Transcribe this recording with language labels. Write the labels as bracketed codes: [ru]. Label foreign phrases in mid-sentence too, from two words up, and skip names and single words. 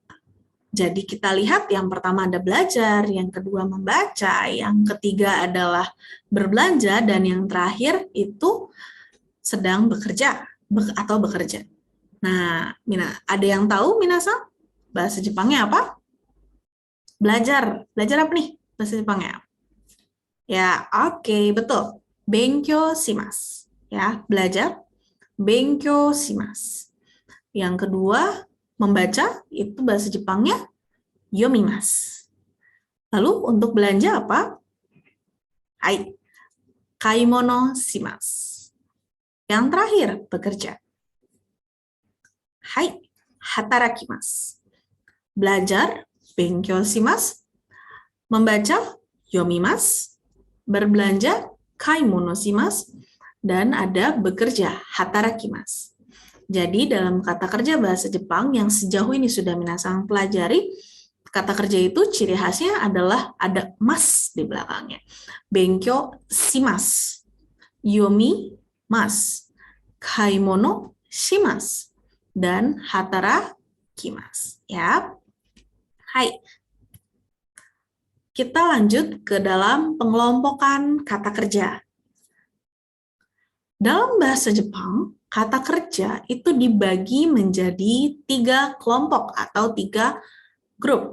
[id] Nah, Jadi kita lihat yang pertama ada belajar, yang kedua membaca, yang ketiga adalah berbelanja, dan yang terakhir itu sedang bekerja atau bekerja. Nah, ada yang tahu minasan? Bahasa Jepangnya apa? Belajar. Belajar apa nih bahasa Jepangnya? Ya, oke, betul. [ja] 勉強します. [id] Ya, belajar. [ja] 勉強します. [id] Yang kedua, membaca, itu bahasa Jepangnya yomimasu. Lalu untuk belanja apa? Hai, [ja] 買い物します. [id] Yang terakhir, bekerja. Hai, hatarakimasu. Belajar, [ja] 勉強します. [id] Membaca, yomimasu. Berbelanja, [ja] 買い物します. [id] Dan ada bekerja, hatarakimasu. Jadi dalam kata kerja bahasa Jepang yang sejauh ini sudah minasan pelajari, kata kerja itu ciri khasnya adalah ada mas di belakangnya. [ja] 勉強します、読みます、買い物します, [id] dan hatarakimasu. Ya. [ja] Hai. [id] Kita lanjut ke dalam pengelompokan kata kerja. Dalam bahasa Jepang, kata kerja itu dibagi menjadi 3 kelompok atau 3 grup.